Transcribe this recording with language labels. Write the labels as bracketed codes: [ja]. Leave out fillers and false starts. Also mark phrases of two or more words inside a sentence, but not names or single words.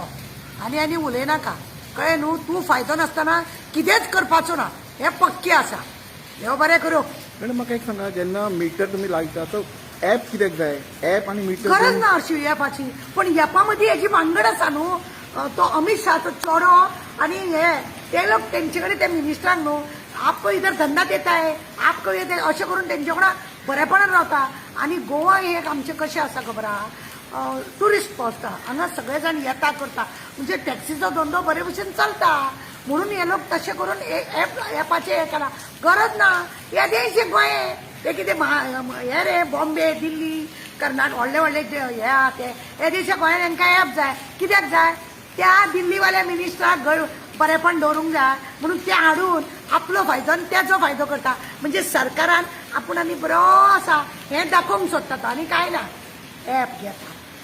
[kok] आनी उलयनाका कळ्ळें न्हू. तूं फायदो नासतना कितेंच करपाचो ना हें पक्कें आसा. देव बरें करूं. मॅडम म्हाका एक सांगा जेन्ना मिटर तुमी लायता तो ॲप कित्याक जाय? ॲप आनी मिटर गरज ना अशी ॲपाची. पण ॲपा मदीं हेजी भानगड आसा न्हू. तो अमित शाह तो चोरो आनी हे ते लोक तेंचे कडेन ते मिनिस्टरांक न्हू [hi] आपको इधर धंदा देता है आपको [kok] येते अशें करून तेंचे वांगडा बरेपणान रावता आणि गोवा हे एक आमचें कशें आसा खबर आहा [en] tourist spot [kok] हांगा सगळे जाण येता करता म्हणजे टॅक्सीचो धंदो बरे भशेन चलता म्हणून हे लोक तशें करून एपाचें हें केलां गरज ना येदेशे गोंय ते कितें हे रे बॉम्बे दिल्ली कर्नाटक व्हडले व्हडले जे हे आहा ते येदेशे गोंयान हांकां एप जाय कित्याक जाय त्या दिल्लीवाल्या मिनिस्टराक बरेपण दवरूंक जाय म्हणून ते हाडून आपलो फायदो आनी तेजो फायदो करता म्हणजे सरकारान आपूण आनी बरो आसा हें दाखोवंक सोदता तो आनी कांय ना एप घेता